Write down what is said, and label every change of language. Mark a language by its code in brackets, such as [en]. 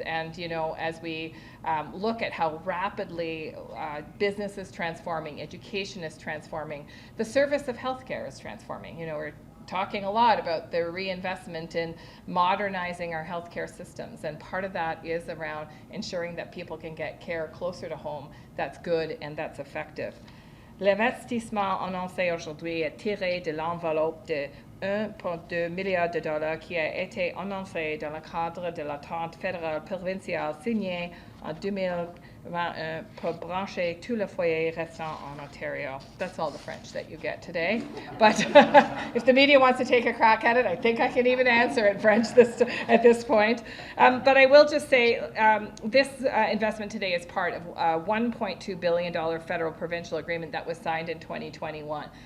[en] And, as we look at how rapidly business is transforming, education is transforming, the service of healthcare is transforming. We're talking a lot about the reinvestment in modernizing our healthcare systems, and part of that is around ensuring that people can get care closer to home that's good and that's effective. [fr] L'investissement annoncé aujourd'hui est tiré de l'enveloppe de 1,2 milliard de dollars qui a été annoncé dans le cadre de l'entente fédérale provinciale signée en 2021 pour brancher tous les foyers restants en Ontario. [en] That's all the French that you get today. But if the media wants to take a crack at it, I think I can even answer in French at this point. But I will just say this investment today is part of a $1.2 billion federal provincial agreement that was signed in 2021.